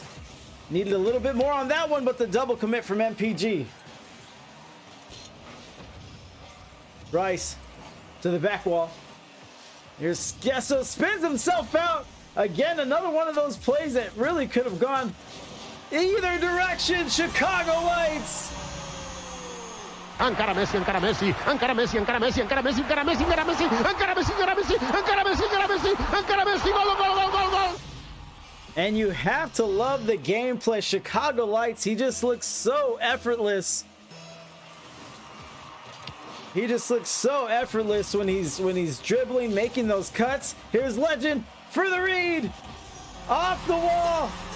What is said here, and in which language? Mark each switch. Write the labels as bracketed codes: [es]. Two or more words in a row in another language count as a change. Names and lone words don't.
[en] Needed a little bit more on that one, but the double commit from MPG. Rice to the back wall. Here's Kesso, spins himself out. Again, another one of those plays that really could have gone either direction. Chicago Lights. [ca] Encara Messi, encara Messi, encara Messi, encara Messi, encara Messi, encara Messi, encara Messi, encara Messi, encara Messi, encara Messi, encara Messi, encara Messi, gol, gol, gol, gol, gol. [en] And you have to love the gameplay. Chicago Lights, he just looks so effortless. He just looks so effortless when he's dribbling, making those cuts. Here's Legend for the read. Off the wall.